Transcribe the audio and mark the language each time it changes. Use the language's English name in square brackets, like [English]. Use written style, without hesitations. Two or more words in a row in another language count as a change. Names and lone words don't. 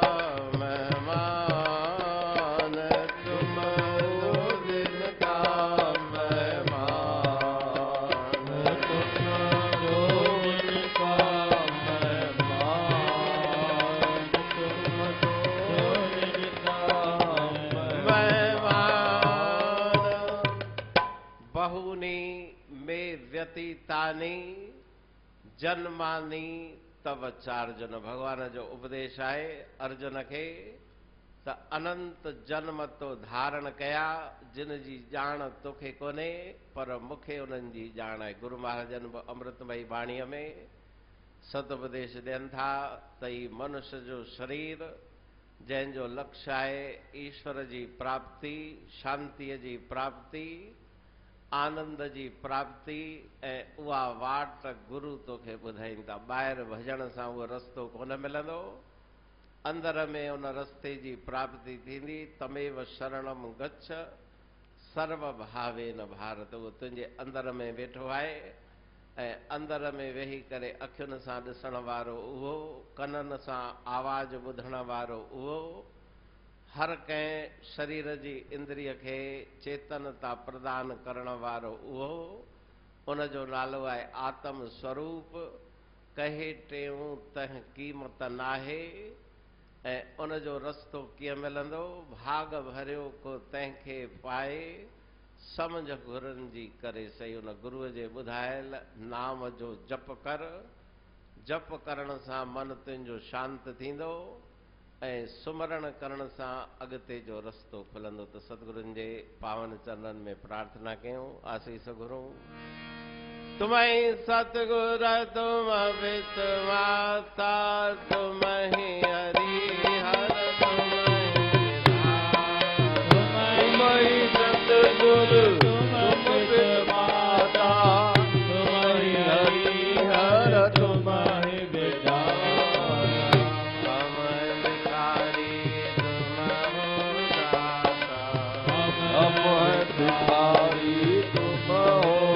[Hindi] मेहमान, तुम दो दिन का मेहमान, तुम दो दिन का मेहमान, तुम दो दिन का मेहमान। [Sanskrit] बहुनी में व्यतीतानी जन्मानी तव चार्जन। [Sindhi] भगवान जो उपदेश आहे अर्जुन खे त अनंत जन्म तो धारण कया, जिन जी ॼाण तोखे कोन्हे पर मूंखे उन्हनि जी ॼाण आहे। गुरु महाराजन बि अमृतमयी वाणीअ में सदुपदेश ॾियनि था त ही मनुष्य जो शरीर जंहिंजो लक्ष्य आहे ईश्वर जी प्राप्ति, शांतीअ जी प्राप्ति, आनंद जी प्राप्ति, ऐं उहा वाट गुरु तोखे ॿुधाइनि था। ॿाहिरि भॼण सां उहो रस्तो कोन मिलंदो, अंदर में उन रस्ते जी प्राप्ति थींदी। [Sanskrit] तमेव शरणम गच्छ सर्व भावेन भारत। [Sindhi] उहो तुंहिंजे अंदर में वेठो आहे ऐं अंदर में वेही करे अखियुनि सां ॾिसण वारो उहो, कननि सां आवाज़ ॿुधण वारो उहो, हर कंहिं शरीर जी इंद्रिय खे चेतनता प्रदान करण वारो उहो, उन जो नालो आहे आत्म स्वरूप। कहे टेऊं तह कीमत नाहे ऐं उन जो रस्तो कीअं मिलंदो भाग भरियो को तंहिंखे पाए समझ गुरुनि जी करे सही उन गुरुअ जे ॿुधायल नाम जो जप कर जप करण सां मन तुंहिंजो शांत थींदो ऐं सुमरण करण सां अॻिते जो रस्तो खुलंदो। त सतगुरुनि जे पावन चरणनि में प्रार्थना कयूं आसीस [Hindi] गुरू तुम्हें सतगुर तुम विश्वासा तुम्हें हरि हर तुम्हें सतगुरु तुम विश्वासा तुम्हें हरि हर तुम्हें विधाता हम भिखारी तुम हो दाता हम भिखारी तुम हो